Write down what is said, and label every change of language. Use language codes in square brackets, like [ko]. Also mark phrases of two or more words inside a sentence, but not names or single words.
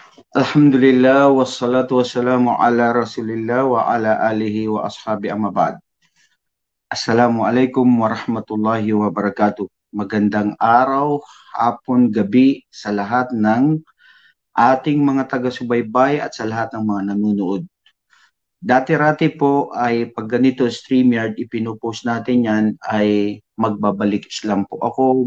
[ar] الحمد لله والصلاة والسلام على رسول الله وعلى آله وأصحابه أما بعد. السلام عليكم ورحمة الله وبركاته. [tl] Magandang araw, hapon, gabi sa lahat ng ating mga taga-subaybay at sa lahat ng mga nanonood. Dati-rati po ay pag ganito StreamYard, ipinupost natin yan ay magbabalik Islam po ako.